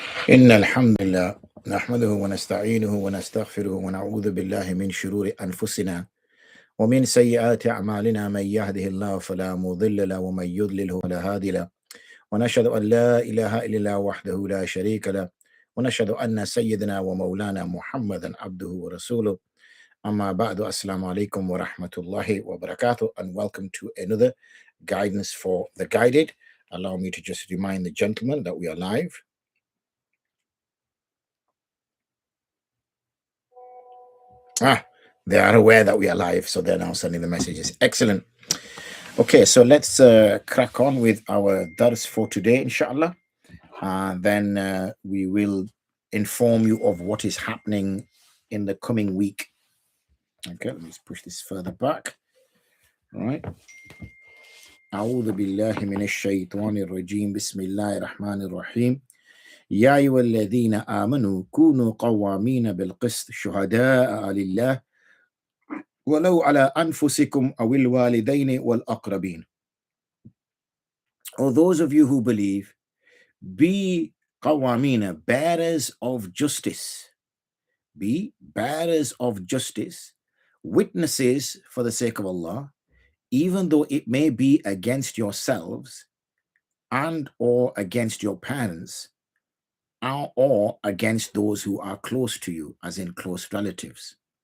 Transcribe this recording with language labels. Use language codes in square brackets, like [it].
[ar] إن الحمد لله نحمده ونستعينه ونستغفره ونعوذ بالله من شرور أنفسنا ومن سيئات أعمالنا من يهده الله فلا مضل له ومن يضلله فلا هادي له ونشهد أن لا إله إلا الله وحده لا شريك له ونشهد أن سيدنا ومولانا محمدا عبده ورسوله أما بعد السلام عليكم ورحمة الله وبركاته [en] and welcome to another guidance for the guided. Allow me to just remind the gentlemen that we are live. They are aware that we are live, so they're now sending the messages. Excellent. Okay, so let's crack on with our dars for today, inshallah. Then we will inform you of what is happening in the coming week. Okay, let me just push this further back. All right. [ar] أعوذ بالله من الشيطان الرجيم بسم الله الرحمن الرحيم يا أيها الذين آمنوا كونوا قوامين بالقسط شهداء لله ولو على أنفسكم أو الوالدين والأقربين. [en] O those of you who believe, be qawamina, bearers of justice. Be bearers of justice, witnesses for the sake of Allah, even though it may be against yourselves and or against your parents or against those who are close to you, as in close relatives.